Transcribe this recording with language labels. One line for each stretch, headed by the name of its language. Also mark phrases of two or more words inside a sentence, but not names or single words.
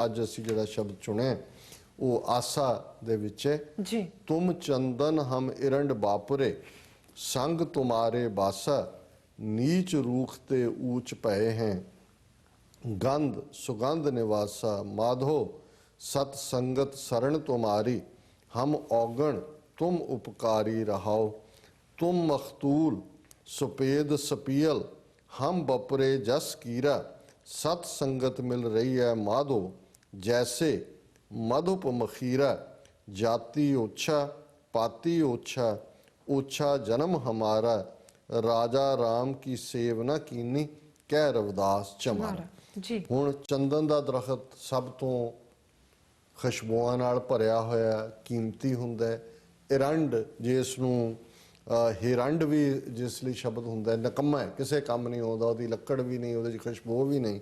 Punjabi: ਅੱਜ ਅਸੀਂ ਜਿਹੜਾ ਸ਼ਬਦ ਚੁਣਿਆ ਉਹ ਆਸਾ ਦੇ ਵਿੱਚ ਹੈ। ਤੁਮ ਚੰਦਨ ਹਮ ਇਰੰਡ ਬਾਪਰੇ ਸੰਗ ਤੁਮਾਰੇ ਬਾਸਾ ਨੀਚ ਰੂਖ ਤੇ ਊਚ ਪਏ ਹੈ ਗੰਧ ਸੁਗੰਧ ਨਿਵਾਸਾ ਮਾਧੋ ਸਤ ਸੰਗਤ ਸ਼ਰਣ ਤੁਮ੍ਹਾਰੀ ਹਮ ਔਗਣ ਤੁਮ ਉਪਕਾਰੀ ਰਹਾਓ ਤੁਮ ਮਖਤੂਲ ਸੁਪੇਦ ਸਪੀਅਲ ਹਮ ਬਪਰੇ ਜਸ ਕੀਰਾ ਸਤ ਸੰਗਤ ਮਿਲ ਰਹੀ ਹੈ ਮਾਧੋ ਜੈਸੇ ਮਧੁਪ ਮਖੀਰਾ ਜਾਤਿ ਓਛਾ ਪਾਤੀ ਓਛਾ ਓਛਾ ਜਨਮ ਹਮਾਰਾ ਰਾਜਾ ਰਾਮ ਕੀ ਸੇਵ ਨ ਕੀਨੀ ਕਹਿ ਰਵਿਦਾਸ ਚਮਾਰਾ। जी ਹੁਣ ਚੰਦਨ ਦਾ ਦਰਖਤ ਸਭ ਤੋਂ ਖੁਸ਼ਬੂਆਂ ਨਾਲ ਭਰਿਆ ਹੋਇਆ ਕੀਮਤੀ ਹੁੰਦਾ ਹੈ। ਇਰੰਡ ਜਿਸ ਨੂੰ ਹਿਰੰਡ ਵੀ ਜਿਸ ਲਈ ਸ਼ਬਦ ਹੁੰਦਾ ਹੈ, ਨਿਕੰਮਾ ਹੈ, ਕਿਸੇ ਕੰਮ ਨਹੀਂ ਆਉਂਦਾ, ਉਹਦੀ ਲੱਕੜ ਵੀ ਨਹੀਂ, ਉਹਦੇ 'ਚ ਖੁਸ਼ਬੂ ਵੀ ਨਹੀਂ।